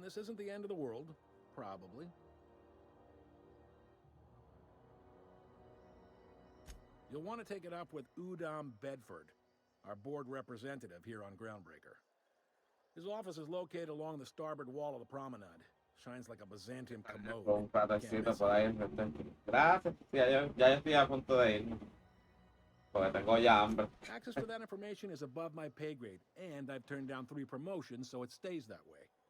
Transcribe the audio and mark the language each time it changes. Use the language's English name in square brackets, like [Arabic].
[English] This isn't the end of the world. Probably. You'll want to take it up with Udom Bedford, our board representative here on Groundbreaker. His office is located along the starboard wall of the promenade. Shines like a Byzantium commode. [Spanish] Con un patacito por ahí enfrente. Gracias. Sí, ya yo estoy a punto de irme. Porque tengo ya hambre. [English] Access to that information is above my pay grade, and I've turned down 3 promotions, so it stays that way.